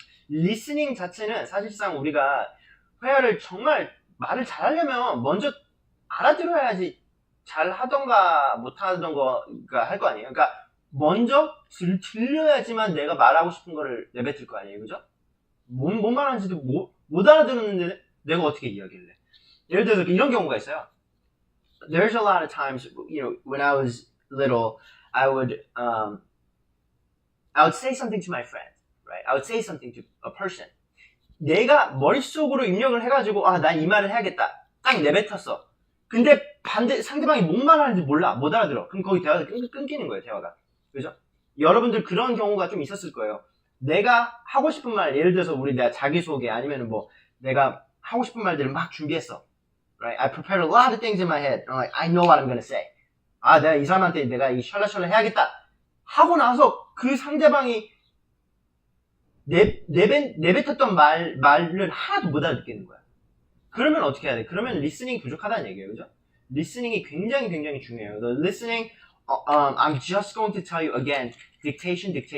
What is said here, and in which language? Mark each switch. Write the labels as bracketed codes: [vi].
[ko] 리스닝 자체는 사실상 우리가 회화를 정말 말을 잘하려면 먼저 알아들어야지 잘하던가 못하던가 할 거 아니에요. 그러니까 먼저 들려야지만 내가 말하고 싶은 거를 내뱉을 거 아니에요. 그죠? 뭔 말하는지도 못 알아들었는데 내가 어떻게 이야기를 해. 예를 들어서 이런 경우가 있어요. [en] There's a lot of times, when I was little, I would say something to my friend, right? I would say something to a person. [ko] 내가 머릿속으로 입력을 해가지고, 난 이 말을 해야겠다. 딱 내뱉었어. 근데 상대방이 뭔 말하는지 몰라. 못 알아들어. 그럼 거기 대화가 끊기는 거예요, 대화가. 그죠? 여러분들 그런 경우가 좀 있었을 거예요. 내가 하고 싶은 말, 예를 들어서 내가 자기소개, 아니면 내가 하고 싶은 말들을 막 준비했어. [en] Right? I prepared a lot of things in my head. I'm like, I know what I'm gonna say. [ko] 내가 이 사람한테 내가 이 셜라셜라 해야겠다. 하고 나서 그 상대방이 내뱉었던 말을 하나도 못 알아듣겠는 거야. 그러면 어떻게 해야 돼? 그러면 리스닝이 부족하다는 얘기예요. 그죠? 리스닝이 굉장히 굉장히 중요해요. [en] The listening, I'm just going to tell you again, dictation.